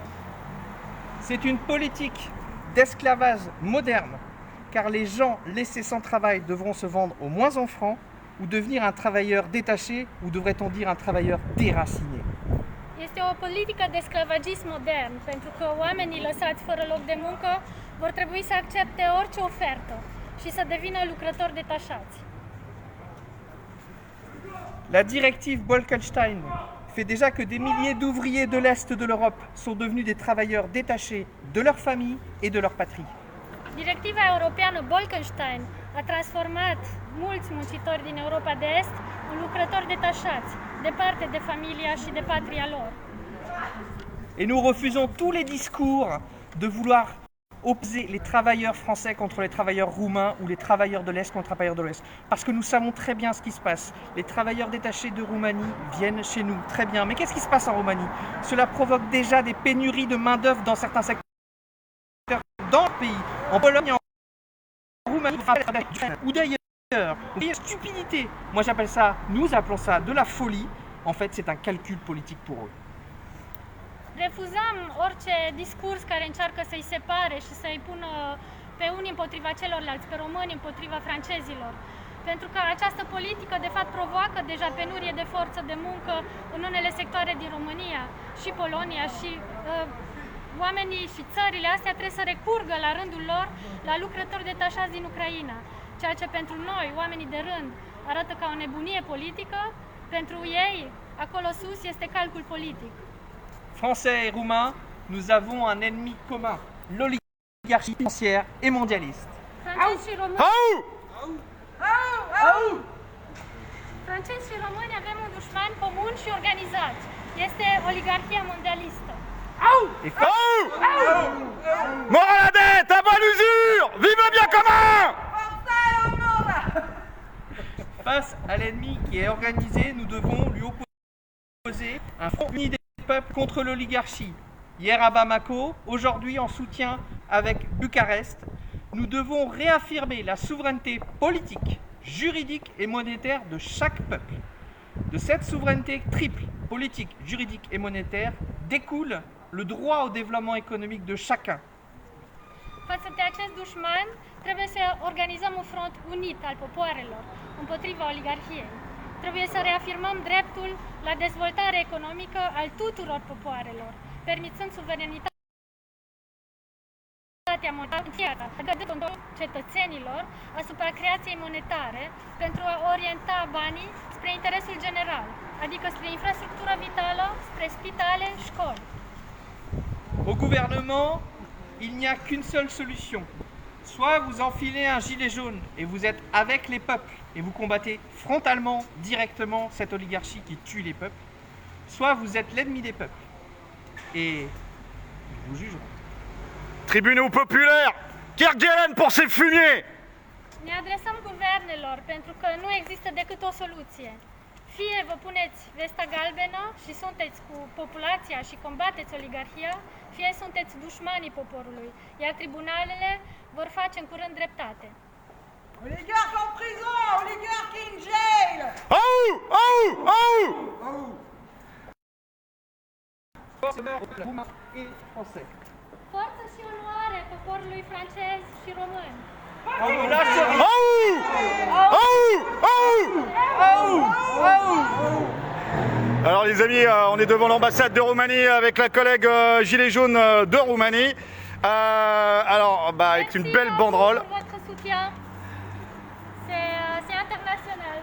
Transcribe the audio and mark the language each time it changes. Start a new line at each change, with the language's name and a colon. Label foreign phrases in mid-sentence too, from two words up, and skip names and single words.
French: C'est une politique d'esclavage moderne, car les gens laissés sans travail devront se vendre au moins en francs ou devenir un travailleur détaché, ou devrait-on dire un travailleur déraciné.
Romanian: Este o politică de sclavagism modern, pentru că oamenii lăsați fără loc de muncă vor trebui să accepte orice ofertă și să devină lucrători detașați.
French: La directive Bolkestein fait déjà que des milliers d'ouvriers de l'Est de l'Europe sont devenus des travailleurs détachés de leur famille et de leur patrie.
Romanian: Directiva europeană Bolkestein a transformat mulți muncitori din Europa de Est în lucrători detașați, departe de familia și de patria lor.
French: Et nous refusons tous les discours de vouloir opposer les travailleurs français contre les travailleurs roumains ou les travailleurs de l'Est contre les travailleurs de l'Ouest. Parce que nous savons très bien ce qui se passe. Les travailleurs détachés de Roumanie viennent chez nous, très bien. Mais qu'est-ce qui se passe en Roumanie? Cela provoque déjà des pénuries de main-d'œuvre dans certains secteurs dans le pays. En Pologne, en Roumanie, ou d'ailleurs. Stupidité. Moi j'appelle ça, nous appelons ça de la folie. En fait, c'est un calcul politique pour eux.
Romanian: Refuzăm orice discurs care încearcă să-i separe și să-i pună pe unii împotriva celorlalți, pe români împotriva francezilor. Pentru că această politică, de fapt, provoacă deja penurie de forță de muncă în unele sectoare din România și Polonia și oamenii și țările astea trebuie să recurgă la rândul lor la lucrători detașați din Ucraina. Ceea ce pentru noi, oamenii de rând, arată ca o nebunie politică, pentru ei, acolo sus, este calcul politic.
French: Français et Roumains, nous avons un ennemi commun, l'oligarchie. l'oligarchie financière et mondialiste.
Romanian: Francezi și români, Aou! francezi și români avem un dușman comun și organizat. Este oligarhia mondialistă.
French: Et Mort à la dette, à bas l'usure! Vive le bien commun! face à l'ennemi qui est organisé, nous devons lui opposer un front uni des peuples contre l'oligarchie. Hier à Bamako, aujourd'hui en soutien avec Bucarest, nous devons réaffirmer la souveraineté politique, juridique et monétaire de chaque peuple. De cette souveraineté triple, politique, juridique et monétaire, découle le droit au développement économique de chacun.
Romanian: Față de acest dușman, trebuie să organizăm un front unit al popoarelor împotriva oligarhiei. Trebuie să reafirmăm dreptul la dezvoltare economică al tuturor popoarelor, permițând suveranitatea monetară, adică controlul cetățenilor asupra creației monetare pentru a orienta banii spre interesul general, adică spre infrastructura vitală, spre spitale, școli.
French: Au gouvernement, il n'y a qu'une seule solution. Soit vous enfilez un gilet jaune et vous êtes avec les peuples et vous combattez frontalement, directement cette oligarchie qui tue les peuples, soit vous êtes l'ennemi des peuples et ils vous jugeront. Tribunaux populaires! Kerguelen pour ces fumiers!
Romanian: Ne adresăm guvernelor pentru că nu există decât o soluție. Fie vă puneți vesta galbenă și sunteți cu populația și combateți oligarhia, fie sunteți dușmanii poporului, iar tribunalele vor face în curând dreptate.
French: Oligarque en prison, oligarque
English: in jail. Aou!
French: Et français.
Romanian: Forță și onoare poporului francez și român!
French: Alors les amis, on est devant l'ambassade de Roumanie avec la collègue Gilet jaune de Roumanie. Alors, avec une belle banderole. Pour votre soutien, c'est international.